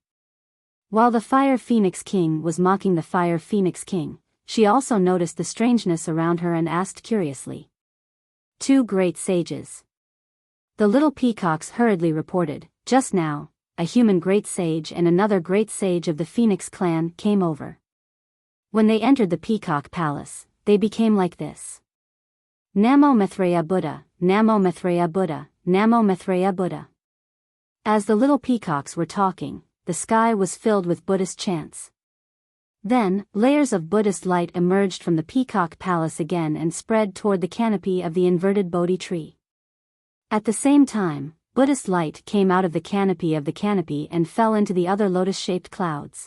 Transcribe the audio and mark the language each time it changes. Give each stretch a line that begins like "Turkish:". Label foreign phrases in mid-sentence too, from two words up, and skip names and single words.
English: While the Fire Phoenix King was mocking the Fire Phoenix King, she also noticed the strangeness around her and asked curiously. "Two great sages." The little peacocks hurriedly reported, "Just now, a human great sage and another great sage of the Phoenix clan came over. When they entered the Peacock Palace, they became like this.
Pali: Namo Maitreya Buddha, Namo Maitreya Buddha, Namo Maitreya Buddha."
English: As the little peacocks were talking, the sky was filled with Buddhist chants. Then, layers of Buddhist light emerged from the Peacock Palace again and spread toward the canopy of the inverted Bodhi tree. At the same time, Buddhist light came out of the canopy and fell into the other lotus-shaped clouds.